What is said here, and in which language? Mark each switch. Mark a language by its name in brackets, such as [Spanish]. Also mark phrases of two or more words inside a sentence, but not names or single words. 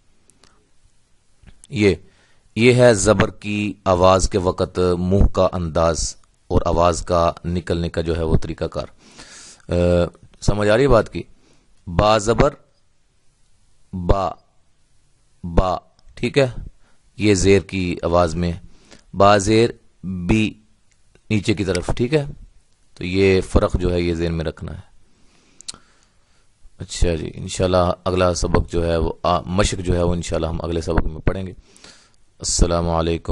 [Urdu] یہ ہے زبر کی آواز کے وقت منہ کا انداز اور آواز کا نکلنے کا جو ہے وہ طریقہ کار. سمجھ آ رہی ہے بات کی؟ با زبر با، با، ٹھیک ہے، یہ زیر کی آواز میں. با زیر بی، نیچے کی طرف، ٹھیک ہے. تو یہ فرق جو ہے یہ ذہن میں رکھنا ہے. اچھا جی، [Arabic] انشاءاللہ [Urdu] اگلا سبق جو ہے وہ مشق جو ہے وہ [Arabic] انشاءاللہ [Urdu] ہم اگلے سبق میں پڑھیں گے.